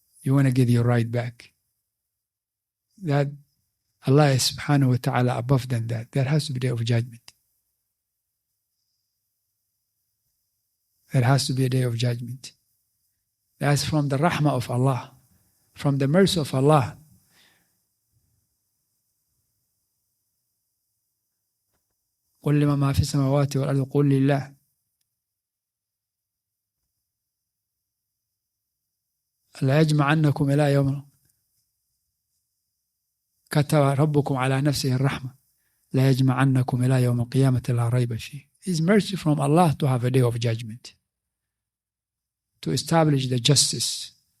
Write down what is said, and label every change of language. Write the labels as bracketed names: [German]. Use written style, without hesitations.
[English] You want to get your right back. That Allah is subhanahu wa ta'ala above than that. There has to be a day of judgment. There has to be a day of judgment. That's from the rahmah of Allah, from the mercy of Allah. [Arabic] قل لمن ما في السماوات والأرض قل لله. لا يجمعنكم إلى يوم كتب ربكم على نفسه الرحمة لا يجمعنكم إلى يوم القيامة لا ريب فيه. [English] It's mercy from Allah to have a day of judgment, to establish the justice.